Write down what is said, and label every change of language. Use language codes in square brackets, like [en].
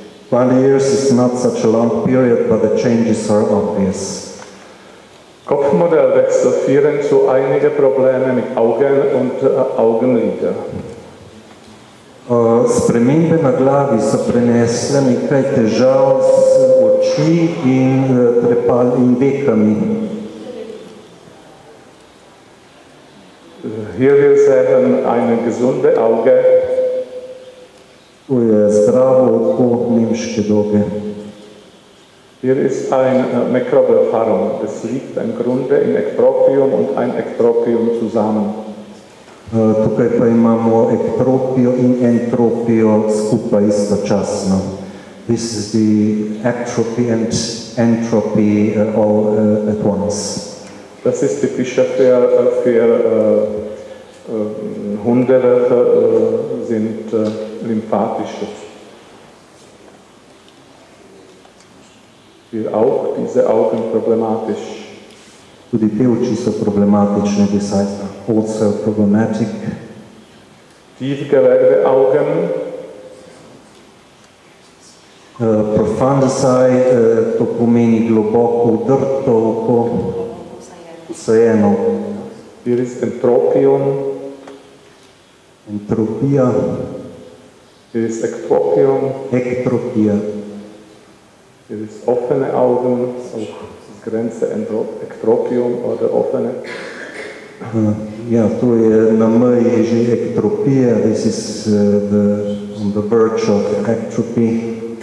[en] 20 years is not such a long period, but the changes are obvious. [de] Kopfmodellwechsel führen zu einigen Problemen mit Augen und Augenlider. [sl] Spremembe na glavi so prenesle nekaj težav z oči in vekami. [de] Hier wir sehen eine gesunde Auge. [sl] To je zdravo oko nemške doge. [de] Hier ist ein Mikrobelpharon. Das liegt im Grunde in Ektropium und ein Ektropium zusammen. [sl] Tukaj pa imamo ektropijo in entropijo skupaj istočasno. [en] This is the ectropy and entropy all at once. [de] Das ist typischer für Hunde, welche sind lymphatische. Hier auch diese Augen problematisch. [sl] Tudi te oči so problematične, [en] these eyes are also problematic. [de] Tiefgelegte Augen. [sl] Profundus eye, to pomeni globoko udrto oko, vseeno. [de] Hier ist Entropium. [sl] Entropija. [de] Hier ist Ektropium. [sl] Ektropija. [de] Hier ist offene Augen, auch Grenze Ektropium oder offene. [sl] Ja, to je na meji že ektropija. [en] This is on the verge of ectropy.